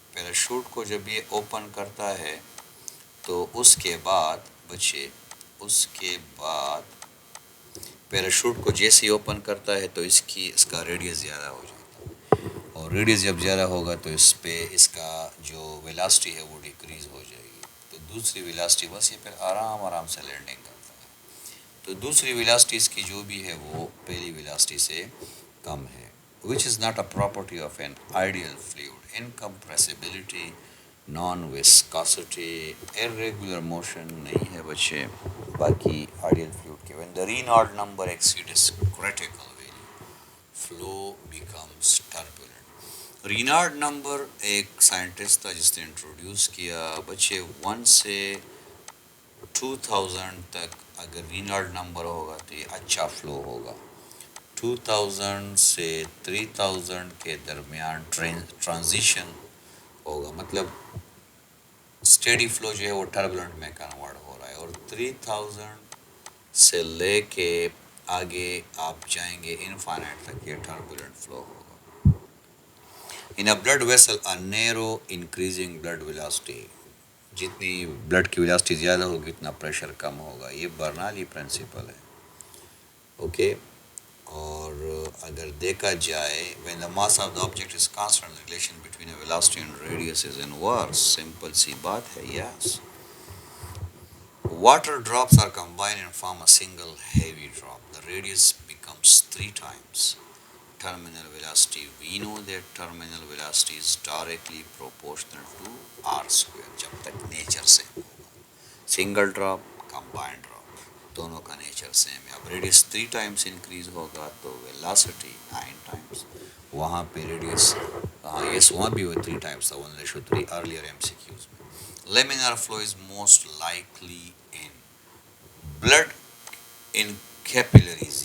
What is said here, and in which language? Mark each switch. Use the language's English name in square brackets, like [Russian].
[Urdu] Parachute کو جب یہ اوپن کرتا ہے تو اس کے بعد بچے، اس کے بعد پیراشوٹ کو جیسے ہی اوپن کرتا ہے تو اس کا ریڈیس زیادہ ہو جاتا ہے، اور ریڈیس جب زیادہ ہوگا تو اس پہ اس کا جو ویلاسٹی ہے وہ ڈیکریز ہو جائے گی. تو دوسری ویلاسٹی، بس یہ پھر آرام آرام سے لینڈنگ کرتا ہے. تو دوسری ویلاسٹی اس کی جو بھی ہے وہ پہلی ویلاسٹی سے کم ہے. [English] which is not a property of an ideal fluid. Incompressibility, non-viscosity, irregular motion [Urdu] نہیں ہے بچے باقی [English] ideal fluid کے. when the Reynolds number exceeds critical value, flow becomes turbulent. [Urdu] Renard number ایک سائنٹسٹ تھا جس نے انٹروڈیوس کیا بچے. 1 سے 2000 تک اگر رینارڈ نمبر ہوگا تو یہ اچھا فلو ہوگا. 2000 سے 3000 کے درمیان ٹرانزیشن ہوگا، مطلب اسٹیڈی فلو جو ہے وہ ٹربولنٹ میں کنورٹ ہو رہا ہے. اور 3000 سے لے کے آگے آپ جائیں گے انفائنائٹ تک یہ ٹربولنٹ فلو ہوگا. [English] in a blood vessel a narrow increasing blood velocity, [Urdu] جتنی بلڈ کی ویلاسٹی زیادہ ہوگی اتنا پریشر کم ہوگا. یہ برنالی پرنسپل ہے. اوکے. اور اگر دیکھا جائے [English] when the mass of the object is constant, the relation between a velocity and radius is inverse. [Urdu] Simple سی بات ہے. yes. [English] Water drops are combined and form a single heavy drop. The radius becomes 3 times terminal velocity. We know that terminal velocity is directly proportional to r square [Urdu] جب تک nature سے ہوگا. Single drop, combined drop, دونوں کا nature same ہے. اب radius 3 Times increase ہوگا تو ویلاسٹی 9 ٹائمس. وہاں پہ ریڈیس یس وہاں بھی وہ 3 ٹائمس تھا 1:3 ارلیئر ایم سی کیوز میں. [English] Laminar flow is most likely in blood in capillaries.